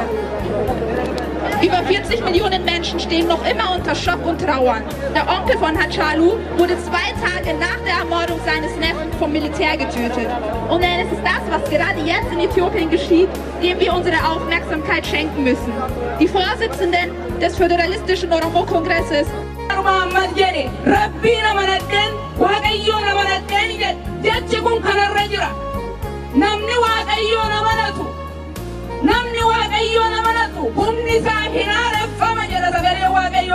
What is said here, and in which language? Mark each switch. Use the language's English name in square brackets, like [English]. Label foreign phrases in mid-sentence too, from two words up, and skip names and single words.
[German] Über 40 Millionen Menschen stehen noch immer unter Schock und Trauern. Der Onkel von Hachalu wurde 2 Tage nach der Ermordung seines Neffen vom Militär getötet. Und es ist das, was gerade jetzt in Äthiopien geschieht, dem wir unsere Aufmerksamkeit schenken müssen. Die Vorsitzenden des föderalistischen Oromo-Kongresses [Oromo] namni waaqayyo namanatu humni isaa hin aareffama jedha sagalee waaqayyo